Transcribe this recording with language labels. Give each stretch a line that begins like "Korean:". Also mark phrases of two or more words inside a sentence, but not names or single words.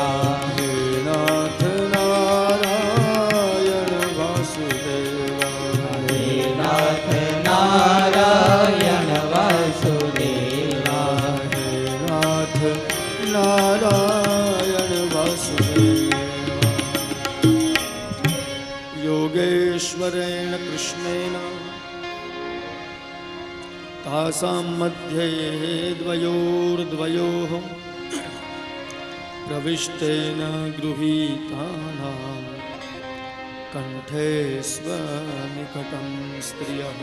Gujarati: હે નાથ નારાયણ વાસુદેવા। હે નાથ નારાયણ વાસુદેવા। હે નાથ નારાયણ વાસુદેવા।
Sanskrit: योगेश्वरेण कृष्णेन तासां मध्ये द्वयोर्द्वयोः प्रविष्टेन गृहीतानां कंठे स्वनिकटं स्त्रियः।